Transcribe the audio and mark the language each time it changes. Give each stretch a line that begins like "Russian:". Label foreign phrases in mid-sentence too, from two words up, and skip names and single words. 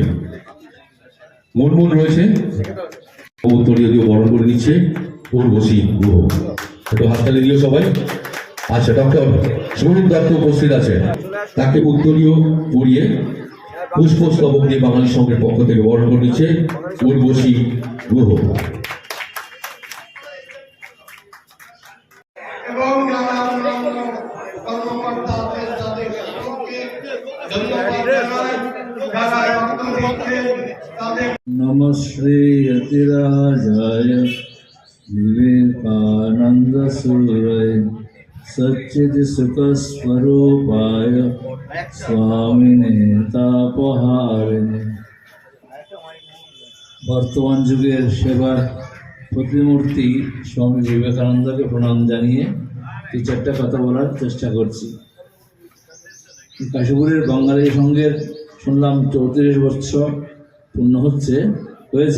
Bangla: মনমুন রয়েছে, উত্তরীয় দিয়ে বরণ করে নিচ্ছে উর্বশী গুহ। একটু হাততালি দিও সবাই। আচ্ছা, ডক্টর সুরূপ দত্ত উপস্থিত আছে, তাকে উত্তরীয় পরিয়ে পুষ্পস্তবক দিয়ে বাঙালি সংঘের পক্ষ থেকে বরণ করে নিচ্ছে উর্বশী গুহ।
Sanskrit: नमः श्री यतिराजाय विवेकानंद सूरय सच्चिदसुखस्वरूपाय स्वामिने तापहारिणे।
Bangla: বর্তমান যুগের সেবার প্রতিমূর্তি স্বামী বিবেকানন্দকে প্রণাম জানিয়ে এই চারটা কথা বলার চেষ্টা করছি। কাশীপুরের বাঙালি সংঘের শুনলাম 34 বছর পূর্ণ হয়েছে।